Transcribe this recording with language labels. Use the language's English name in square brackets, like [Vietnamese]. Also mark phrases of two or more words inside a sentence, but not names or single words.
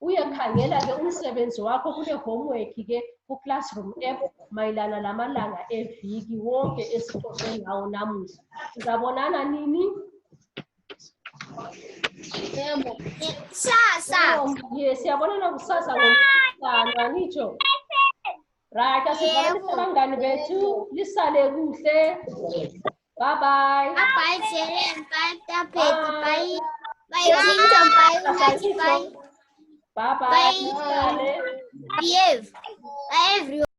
[Zulu] uyakhangela-ke umsebenzi wakho kule homework-ke ku- [English] classroom app [Zulu] mayelana lamalanga eviki wonke esixoxe ngawo namuhla. Sizabonana nini? Sasa. Yes, siyabonana kusasa ngoLwesihlanu, angitsho? Right, asivakalishe abangani bethu, lisale kuhle. [English] Bye bye. Bye, Jelen. Bye, Tapet. Bye. Bye, Clinton. Bye, Bye. Bye bye. Bye. [Zulu] Lisale. [English] Behave. Bye, everyone.